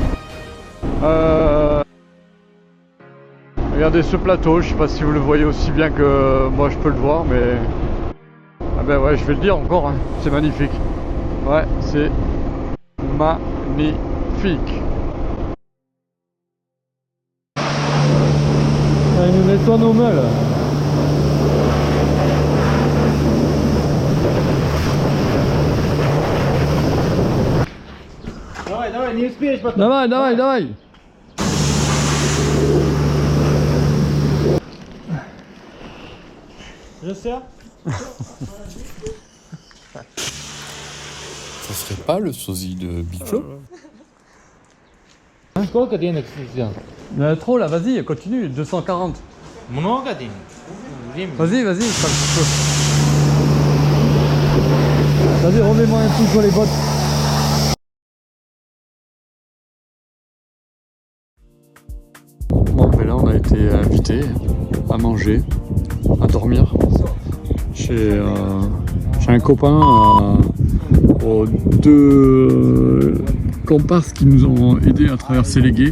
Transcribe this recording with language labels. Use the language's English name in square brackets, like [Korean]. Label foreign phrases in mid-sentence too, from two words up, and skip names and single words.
[French] Regardez ce plateau, je sais pas si vous le voyez aussi bien que moi je peux le voir, mais ah ben ouais, je vais le dire encore, hein. C'est magnifique. Ouais, c'est magnifique. Il nous nettoie nos mains là. [Russian] Давай, не успеешь потом. Давай. [French] Je sais. Ça serait pas le sosie de Big Flo? [Russian] Сколько денег взял? [French] Il y en a trop là, vas-y, continue, 240. [Russian] Много денег? Время. [French] Vas-y, pas un petit peu. Vas-y, remets-moi un coup sur les bottes. Bon, ben là, on a été invités à manger, à dormir chez un copain aux deux comparses qui nous ont aidés à traverser les gués.